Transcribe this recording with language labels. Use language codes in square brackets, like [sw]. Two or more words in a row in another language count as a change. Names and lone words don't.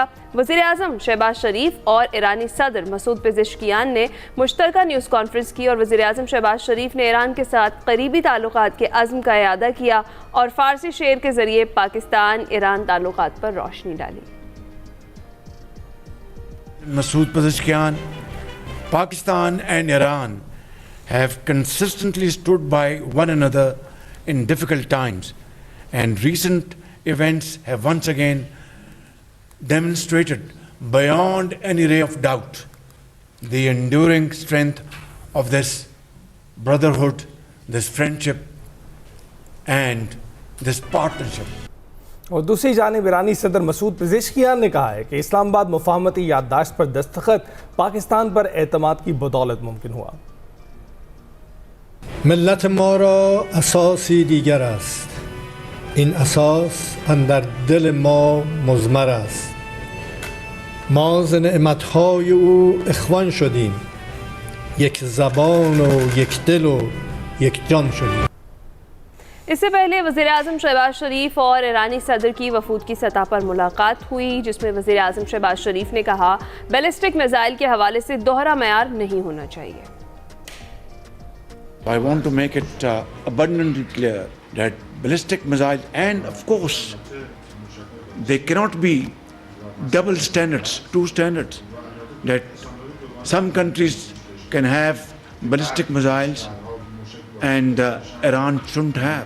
[ur] وزیر اعظم شہباز شریف اور ایرانی صدر مسعود پزشکیان نے مشترکہ [en] news conference [ur] کی اور وزیر اعظم شہباز شریف نے ایران کے ساتھ قریبی تعلقات کے عزم کا اعادہ کیا اور فارسی شعر کے ذریعے پاکستان ایران تعلقات پر روشنی ڈالی. [en] Masood Pezeshkian, Pakistan and Iran have consistently stood by one another in difficult times, and recent events have once again demonstrated beyond any ray of doubt the enduring strength of this brotherhood, this friendship and this partnership. [ur] اور دوسری جانب ایرانی صدر مسعود پزشکیان نے کہا ہے کہ اسلام آباد مفاہمتی یادداشت پر دستخط پاکستان پر اعتماد کی بدولت ممکن ہوا. [fa] ملت ما را اساسی دیگر است. این اساس اندر دل ما مضمر است. ما ز نعمتهای او اخوان شدیم. یک زبان و یک دل و یک جان شدیم. [ur] اس سے پہلے وزیر اعظم شہباز شریف اور ایرانی صدر کی وفود کی سطح پر ملاقات ہوئی، جس میں وزیر اعظم شہباز شریف نے کہا [en] ballistic missile [ur] کے حوالے سے دوہرا معیار نہیں ہونا چاہیے. [en] I want to make it abundantly clear that ballistic missiles, and of course, they cannot be double standards, two standards, that some countries can have ballistic missiles and Iran shouldn't have.